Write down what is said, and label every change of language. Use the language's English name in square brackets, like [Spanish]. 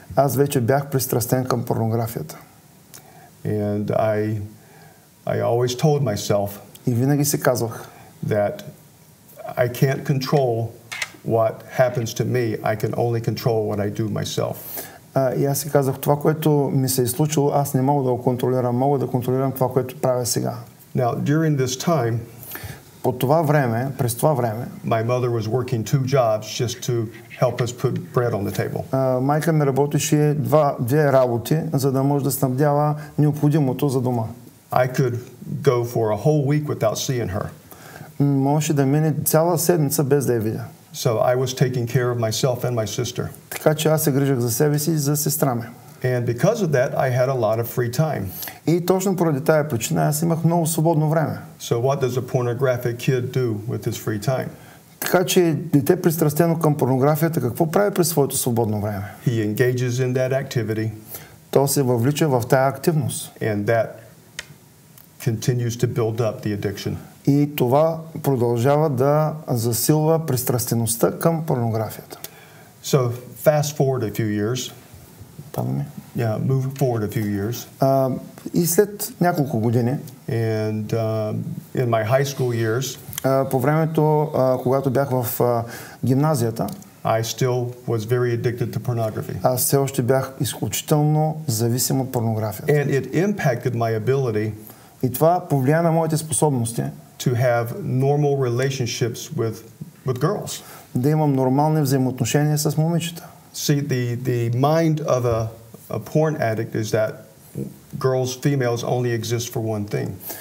[Bulgarian] Аз вече бях пристрастен към порнографията. [English] And I always told myself [Bulgarian] и винаги си казвах, [English] that I can't control what happens to me. I can only control what I do myself. [Bulgarian] И аз си казах, това, което ми се е случило, аз не мога да го контролирам, мога да контролирам това, което правя сега. [English] Now, during this time, [Bulgarian] по това време, през това време, [English] my mother was working 2 jobs just to help us put bread on the table. [Bulgarian] Майка ми работеше две работи, за да може да снабдява необходимото за дома. [English] I could go for a whole week without seeing her. [Bulgarian] Можеше да мине цяла седмица без да я видя. [English] So I was taking care of myself and my sister. [Bulgarian] Така че аз се грижах за себе си и за сестра ми. [English] And because of that, I had a lot of free time. [Bulgarian] И точно поради тая причина аз имах много свободно време. [English] So what does a pornographic kid do with his free time? [Bulgarian] Така че дете пристрастено към порнографията, какво прави през своето свободно време? [English] He engages in that activity. [Bulgarian] То се въвлича в тая активност. [English] And that continues to build up the addiction. [Bulgarian] И това продължава да засилва пристрастеността към порнографията. [English] So fast forward a few years. Yeah, move forward a few years. [Bulgarian] И след няколко години. [English] And in my high school years. [Bulgarian] По времето, когато бях в гимназията. [English] I still was very addicted to pornography. [Bulgarian] Аз все още бях изключително зависим от порнографията. [English] And it impacted my ability. [Bulgarian] И това повлия на моите способности. [English] To have normal relationships with girls. [Bulgarian] Да имам нормални взаимоотношения с момичета. [English] See, the mind of a porn addict is that girls, females only exist for one thing.